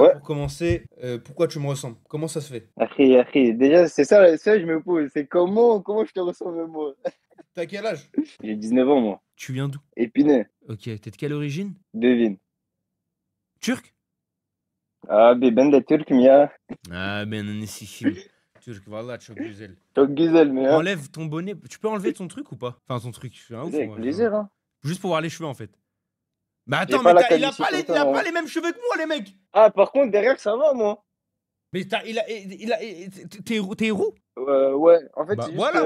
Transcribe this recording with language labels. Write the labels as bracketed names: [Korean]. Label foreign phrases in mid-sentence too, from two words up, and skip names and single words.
[French] Ouais. pour commencer, pourquoi tu me ressembles? Comment ça se fait? Après, déjà, c'est ça, je me pose. C'est comment je te ressemble, moi? T'as quel âge? J'ai 19 ans, moi. Tu viens d'où? Épinay, Ok, t'es de quelle origine? devine. Turc? [Turkish] Abi ben de Türk'üm ya. [French] Ah ben on est sikim. Turc, voilà, [Turkish] çok güzel. Çok güzel mi ya? [French] Enlève ton bonnet. Tu peux enlever ton truc ou pas? Enfin, ton truc. Je suis un ouf, Avec moi, plaisir, hein. Juste pour voir les cheveux en fait. Mais J'ai attends, pas mais la il a calvitie pas, les, comme il ça, a hein. pas les mêmes cheveux que moi, les mecs. Ah, par contre, derrière, ça va, moi. Mais t'es roux? Ouais, en fait, Bah, c'est juste voilà.